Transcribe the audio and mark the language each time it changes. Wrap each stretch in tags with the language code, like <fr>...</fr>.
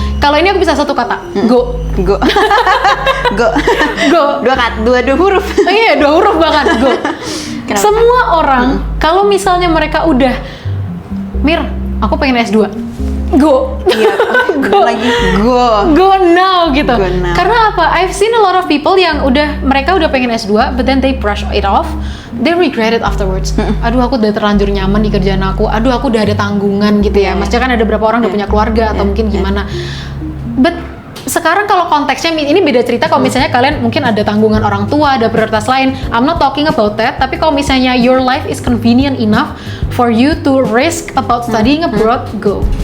<id>Kalau ini aku bisa satu kata.</id> <en>Go. Go. Go. Go.</en> <id>Dua huruf. Oh iya, 2 huruf bahkan.</id> <en>Go.</en> <id>Kenapa? Semua orang kalau misalnya mereka udah Mir, aku pengen S2.</id> <en>Go.</en> <id>Iya,</id> <en>Go.</en> <id>lagi</id> <en>go. Go now gitu. Go now.</en> <id>Karena apa?</id> <en>I've seen a lot of people</en> <id>yang mereka udah pengen S2</id> <en>but then they brush it off. They regret it afterwards.</en> <id>Aduh, aku udah terlanjur nyaman di kerjaan aku. Aduh, aku udah ada tanggungan gitu ya. Maksudnya kan ada beberapa orang udah punya keluarga atau mungkin gimana. But sekarang kalau konteksnya ini beda cerita kalau misalnya kalian mungkin ada tanggungan orang tua, ada prioritas lain.</id> <en>I'm not talking about that.</en> <id>Tapi kalau misalnya</id> <en>your life is convenient enough for you to risk about studying abroad, go.</en>